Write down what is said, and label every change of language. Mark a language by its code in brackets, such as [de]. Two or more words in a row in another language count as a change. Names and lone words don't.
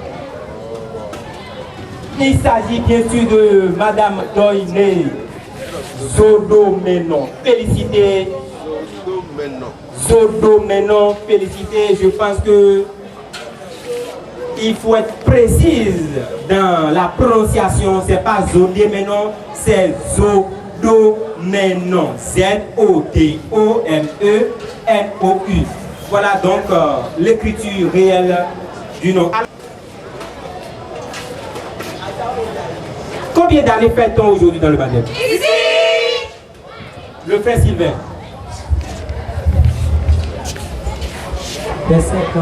[fr] Il s'agit bien sûr de Madame Joy Zodomeno. Félicité. Zodomeno, félicité. Je pense que il faut être précise dans la prononciation. C'est pas Zodomeno, c'est Zodomeno. Z-O-D-O-M-E-N-O-U. Voilà donc l'écriture réelle du nom. Combien d'années fait-on aujourd'hui dans le baptême? Ici. Le frère Sylvain. 25 ans.